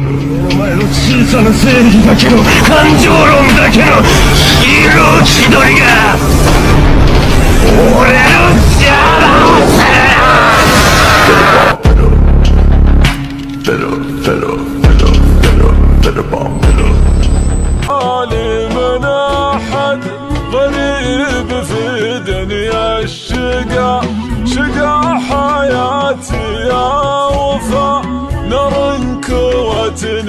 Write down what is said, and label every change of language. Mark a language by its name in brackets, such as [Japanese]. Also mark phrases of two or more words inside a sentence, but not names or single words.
[Japanese] お前の小さな正義だけの感情論だけの色気取りが俺の邪魔をする。 [Arabic] من أحد غريب في دنيا الشقا شقا حياتي يا وفا نار انكوت